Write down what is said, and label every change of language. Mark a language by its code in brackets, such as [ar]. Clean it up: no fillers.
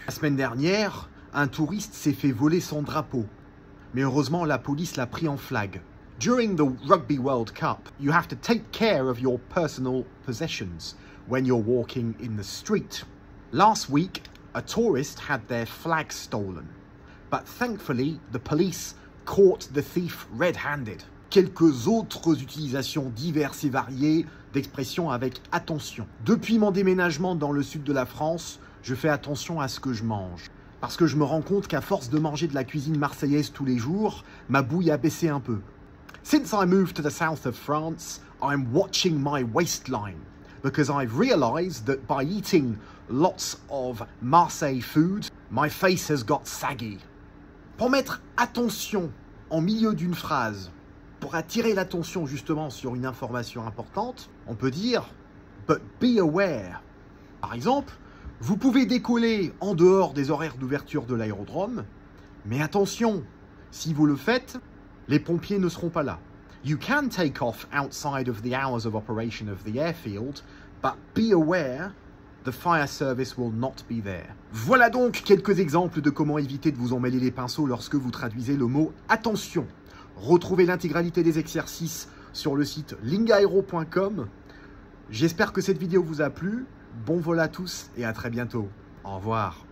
[fr] La semaine dernière, un touriste s'est fait voler son drapeau. Mais heureusement, la police l'a pris en flag. [en] During the Rugby World Cup, you have to take care of your personal possessions when you're walking in the street. Last week, a tourist had their flag stolen. But thankfully, the police caught the thief red-handed. [fr] Quelques autres utilisations diverses et variées d'expressions avec attention. Depuis mon déménagement dans le sud de la France, je fais attention à ce que je mange. Parce que je me rends compte qu'à force de manger de la cuisine marseillaise tous les jours, ma bouille a baissé un peu. [en] Since I moved to the south of France, I'm watching my waistline. Because I've realized that by eating lots of Marseille food, my face has got saggy. [fr] Pour mettre attention en milieu d'une phrase, pour attirer l'attention justement sur une information importante, on peut dire « [en] but be aware ». [fr] Par exemple, vous pouvez décoller en dehors des horaires d'ouverture de l'aérodrome, mais attention, si vous le faites, les pompiers ne seront pas là. [en] You can take off outside of the hours of operation of the airfield, but be aware the fire service will not be there. [fr] Voilà donc quelques exemples de comment éviter de vous emmêler les pinceaux lorsque vous traduisez le mot « attention ». Retrouvez l'intégralité des exercices sur le site lingaero.com. J'espère que cette vidéo vous a plu. Bon vol à tous et à très bientôt. Au revoir.